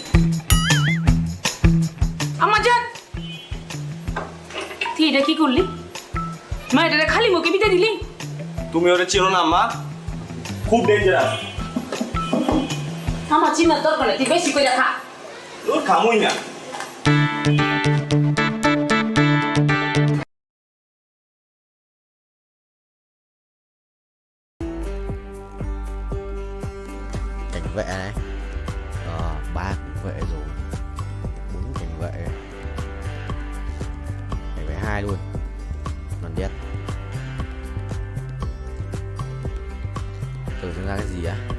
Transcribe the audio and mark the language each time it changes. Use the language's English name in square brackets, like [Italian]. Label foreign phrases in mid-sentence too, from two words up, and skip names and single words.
[Bangla] আমার জান, তুই এটা কি করলি? মায়ের খালি মুখে বিতে দিলি? তুমি ওরে চিনো না আম্মা, খুব ডেঞ্জারাস। আমার চিনার দরকার নেই, তুই বেশি করে খা। তোর খামুই না। [Vietnamese] Cảnh vệ này, 3 cảnh vệ rồi, 4 cảnh vệ, cảnh vệ 2 luôn, còn biết tưởng ra cái gì á?